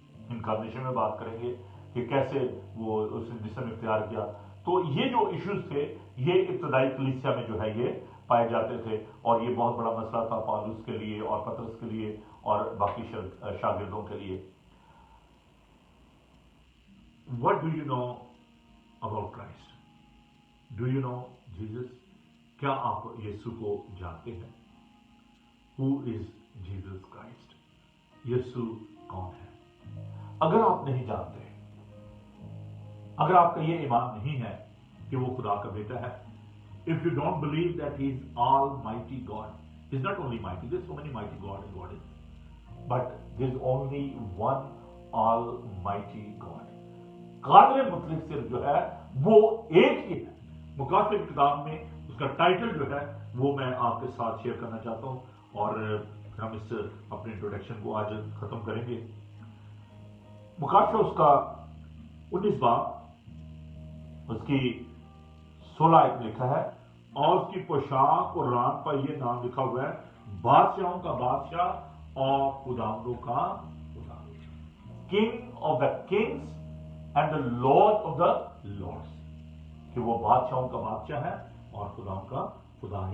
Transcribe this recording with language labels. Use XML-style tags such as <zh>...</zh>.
<hi>Incarnation में बात करेंगे कि कैसे वो उसने जिस्म इख्तियार किया। तो ये जो इश्यूज थे ये इब्तदाई कलीसिया में जो है ये पाए जाते थे, और ये बहुत बड़ा मसला था पौलुस के लिए और पतरस के लिए और बाकी शागिर्दों के लिए।</hi> <en>What do you know about Christ? Do you know Jesus?</en> <hi>क्या आप यीशु को जानते हैं?</hi> <en>Who is Jesus Christ?</en> <hi>यीशु कौन है? अगर आप नहीं जानते, अगर आपका ये ईमान नहीं है कि वो खुदा का बेटा है,</hi> <en>if you don't believe that he is almighty God, he is not only mighty, there is so many mighty God and goddess, but there is only one almighty God.</en> <hi>Qadir मुतलक सिर्फ जो है वो एक ही है। मुकाफिर किताब में उसका टाइटल जो है वो मैं आपके साथ शेयर करना चाहता हूं, और हम इस अपने इंट्रोडक्शन को आज खत्म करेंगे। मुकाफिर उसका 19 बाब उसकी 16 आयत लिखा है, और उसकी पोशाक और रान पर यह नाम लिखा हुआ है, बादशाहों का बादशाह और खुदावंदों का खुदा,</hi> <en>king of the kings and the lord of the lords,</en> <hi>कि वो बादशाहों का बादशाह है और खुदाओं का खुदा।</hi>